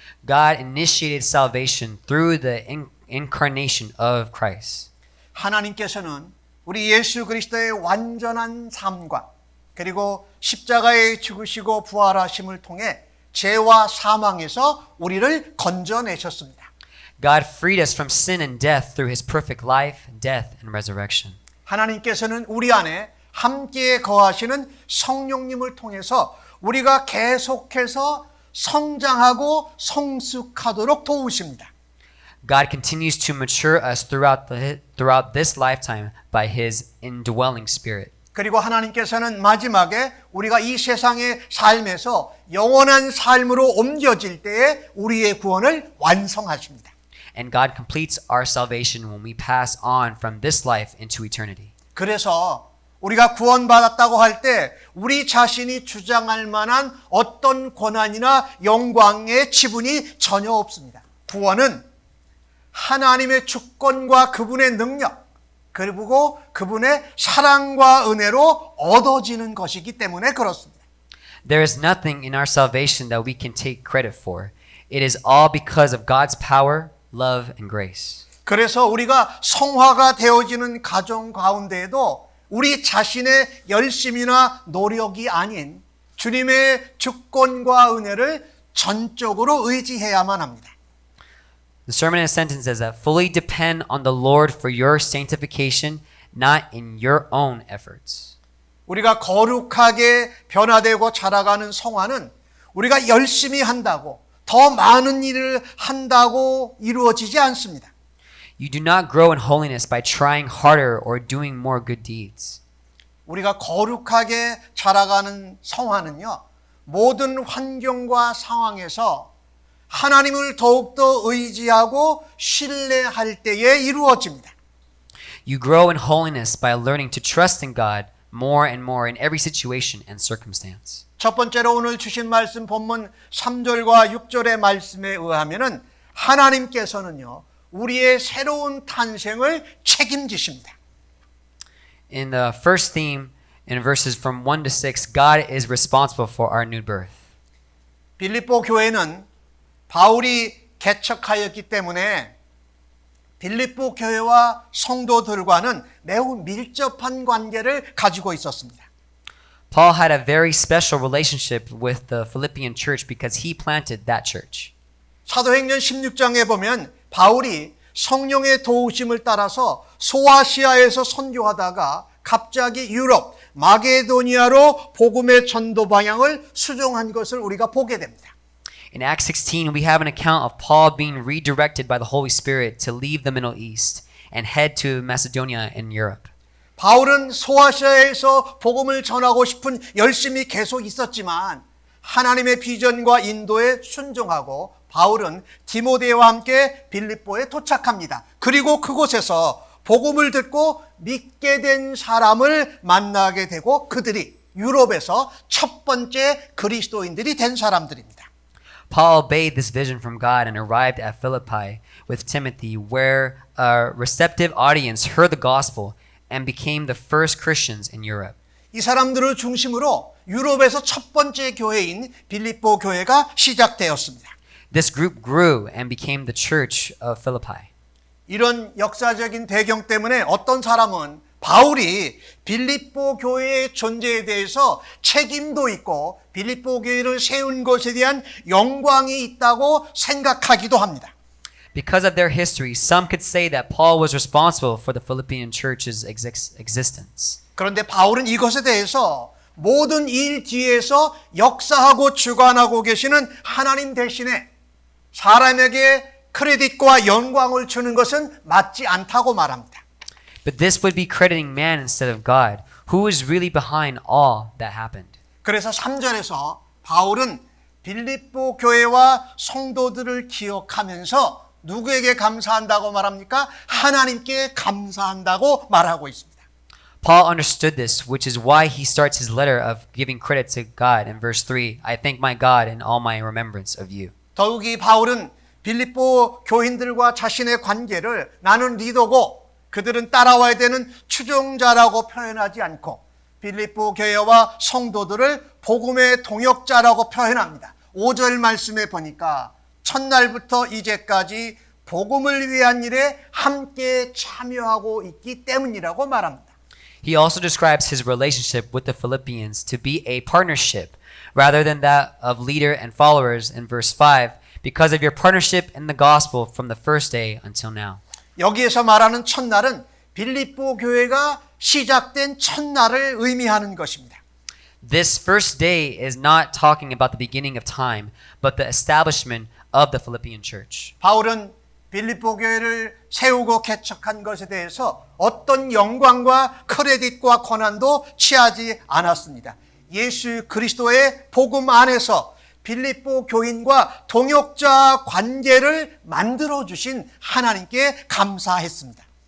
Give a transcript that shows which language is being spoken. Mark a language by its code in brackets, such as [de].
[en] God initiated salvation through the incarnation of Christ. [ko] 하나님께서는 우리 예수 그리스도의 완전한 삶과 그리고 십자가에 죽으시고 부활하심을 통해 죄와 사망에서 우리를 건져내셨습니다. [en] God freed us from sin and death through his perfect life, death, and resurrection. [ko] 하나님께서는 우리 안에 함께 거하시는 성령님을 통해서 우리가 계속해서 성장하고 성숙하도록 도우십니다. [en] God continues to mature us throughout this lifetime by his indwelling spirit. [ko] 그리고 하나님께서는 마지막에 우리가 이 세상의 삶에서 영원한 삶으로 옮겨질 때에 우리의 구원을 완성하십니다. [en] And God completes our salvation when we pass on from this life into eternity. [ko] 그래서 우리가 구원받았다고 할 때 우리 자신이 주장할 만한 어떤 권한이나 영광의 지분이 전혀 없습니다. 구원은 하나님의 주권과 그분의 능력, 그리고 그분의 사랑과 은혜로 얻어지는 것이기 때문에 그렇습니다. [en] There is nothing in our salvation that we can take credit for. It is all because of God's power, love, and grace. [ko] 그래서 우리가 성화가 되어지는 가정 가운데에도 우리 자신의 열심이나 노력이 아닌 주님의 주권과 은혜를 전적으로 의지해야만 합니다. [en] The sermon in a sentence says that fully depend on the Lord for your sanctification, not in your own efforts. [ko] 우리가 거룩하게 변화되고 자라가는 성화는 우리가 열심히 한다고 더 많은 일을 한다고 이루어지지 않습니다. [en] You do not grow in holiness by trying harder or doing more good deeds. [ko] 우리가 거룩하게 자라가는 성화는요, 모든 환경과 상황에서 하나님을 더욱더 의지하고 신뢰할 때에 이루어집니다. [en] You grow in holiness by learning to trust in God more and more in every situation and circumstance. [ko] 첫 번째로 오늘 주신 말씀 본문 3절과 6절의 말씀에 의하면은 하나님께서는요, 우리의 새로운 탄생을 책임지십니다. [en] In the first theme, in verses from 1 to 6, God is responsible for our new birth. [ko] 빌립보 교회는 바울이 개척하였기 때문에 빌립보 교회와 성도들과는 매우 밀접한 관계를 가지고 있었습니다. [en] Paul had a very special relationship with the Philippian church because he planted that church. [ko] 사도행전 16장에 보면 바울이 성령의 도우심을 따라서 소아시아에서 선교하다가 갑자기 유럽, 마게도니아로 복음의 전도 방향을 수정한 것을 우리가 보게 됩니다. [en] In Acts 16, we have an account of Paul being redirected by the Holy Spirit to leave the Middle East and head to Macedonia in Europe. [ko] 바울은 소아시아에서 복음을 전하고 싶은 열심이 계속 있었지만 하나님의 비전과 인도에 순종하고 바울은 디모데와 함께 빌립보에 도착합니다. 그리고 그곳에서 복음을 듣고 믿게 된 사람을 만나게 되고 그들이 유럽에서 첫 번째 그리스도인들이 된 사람들입니다. [en] Paul obeyed this vision from God and arrived at Philippi with Timothy, where a receptive audience heard the gospel and became the first Christians in Europe. [ko] 이 사람들을 중심으로 유럽에서 첫 번째 교회인 빌립보 교회가 시작되었습니다. [en] This group grew and became the church of Philippi. [ko] 이런 역사적인 배경 때문에 어떤 사람은 바울이 빌립보 교회의 존재에 대해서 책임도 있고 빌립보 교회를 세운 것에 대한 영광이 있다고 생각하기도 합니다. [en] Because of their history, some could say that Paul was responsible for the Philippian church's existence. [ko] 그런데 바울은 이것에 대해서 모든 일 뒤에서 역사하고 주관하고 계시는 하나님 대신에 사람에게 크레딧과 영광을 주는 것은 맞지 않다고 말합니다. [en] But this would be crediting man instead of God, who is really behind all that happened. [ko] 그래서 3절에서 바울은 빌립보 교회와 성도들을 기억하면서 누구에게 감사한다고 말합니까? 하나님께 감사한다고 말하고 있습니다. [en] Paul understood this, which is why he starts his letter of giving credit to God in verse 3. I thank my God in all my remembrance of you. [ko] 더욱이 바울은 빌립보 교인들과 자신의 관계를 나는 리더고 그들은 따라와야 되는 추종자라고 표현하지 않고 빌립보 교회와 성도들을 복음의 동역자라고 표현합니다. 5절 말씀에 보니까 첫날부터 이제까지 복음을 위한 일에 함께 참여하고 있기 때문이라고 말합니다. [en] He also describes his relationship with the Philippians to be a partnership rather than that of leader and followers in verse 5 because of your partnership in the gospel from the first day until now. [ko] 여기에서 말하는 첫날은 빌립보 교회가 시작된 첫날을 의미하는 것입니다. [en] This first day is not talking about the beginning of time, but the establishment of the Philippian church. [ko] 바울은 빌립보 교회를 세우고 개척한 것에 대해서 어떤 영광과 크레딧과 권한도 취하지 않았습니다. 예수 그리스도의 복음 안에서 빌립보 교인과 동역자 관계를 만들어 주신 하나님께 감사했습니다.